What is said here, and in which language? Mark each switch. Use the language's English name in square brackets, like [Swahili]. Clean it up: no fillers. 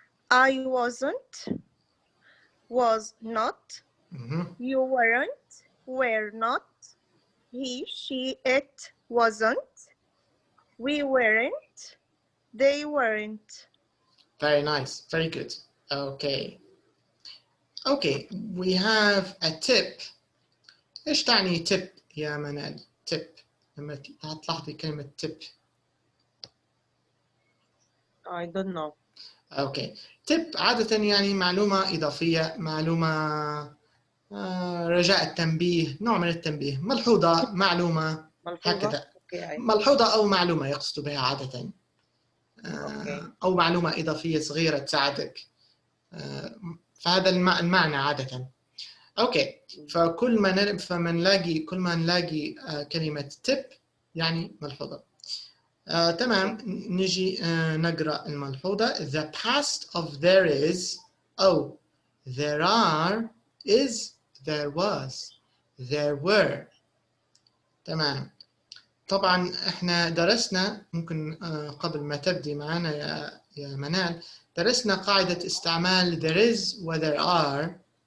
[English] I wasn't, was not, you weren't, were not, he, she, it wasn't, we weren't, they weren't. Very nice, very good. Okay. Okay, we have a tip. [Arabic] إيش تعني tip يا منال؟ tip لما تلاحظي كلمة tip. [English] I don't know. [Arabic] Okay, tip عادة يعني معلومة إضافية، معلومة رجاء التنبيه، نوع من التنبيه، ملحوظة، معلومة، هكذا. اوكي. ملحوظة أو معلومة يقصد بها عادة. اوكي. أو معلومة إضافية صغيرة تساعدك. فهذا المعنى عادة. أوكي، فكل ما نلاقي كلمة tip يعني ملحوظة. تمام، نجي نقرأ الملحوظة. [English] The past of there is أو there are is there was there were. [Arabic] تمام. طبعا احنا درسنا، ممكن قبل ما تبدي معنا يا منال، درسنا قاعدة استعمال there is و there are.